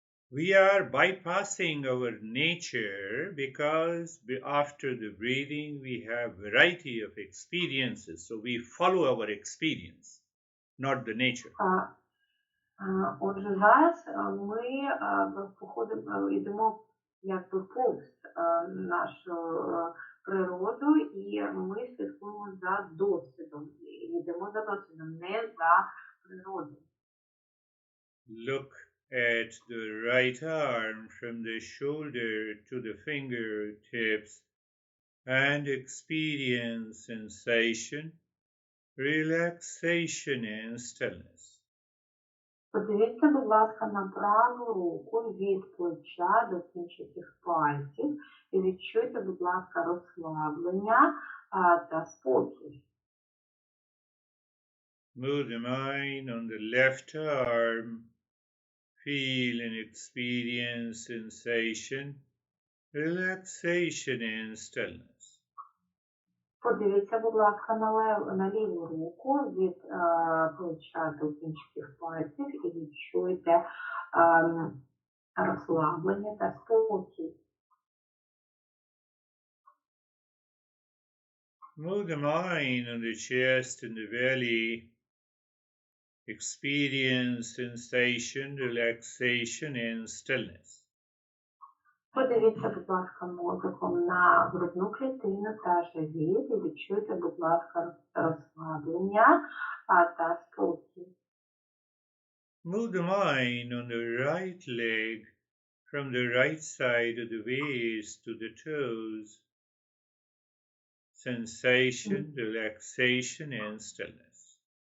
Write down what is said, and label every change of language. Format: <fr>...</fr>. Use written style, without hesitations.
<en>We are bypassing our nature because after the breathing we have variety of experiences. So we follow our experience, not the nature.</en> <uk>Отже, зараз ми йдемо якби повз нашу природу, і ми слідкуємо за досвідом. Йдемо за досвідом, не за природою.</uk> <en>Look at the right arm from the shoulder to the fingertips and experience sensation, relaxation and stillness.</en> <uk>Подивіться, будь ласка, на праву руку від плеча до кінчиків пальців і відчуйте, будь ласка, розслаблення та спокій.</uk> <en>Move the mind on the left arm. Feel and experience sensation, relaxation and stillness.</en> <uk>Подивіться, будь ласка, на ліву руку від плеча до кінчиків пальців і відчуйте розслаблення та спокій.</uk> <en>Move the mind on the chest and the belly. Experience sensation, relaxation and stillness.</en> <uk>Подивіться, будь ласка, мозоком на грудну клітину та живіт і відчуйте, будь ласка, розслаблення та спокій.</uk> <en>Move the mind on the right leg from the right side of the waist to the toes. Sensation, relaxation and stillness.</en>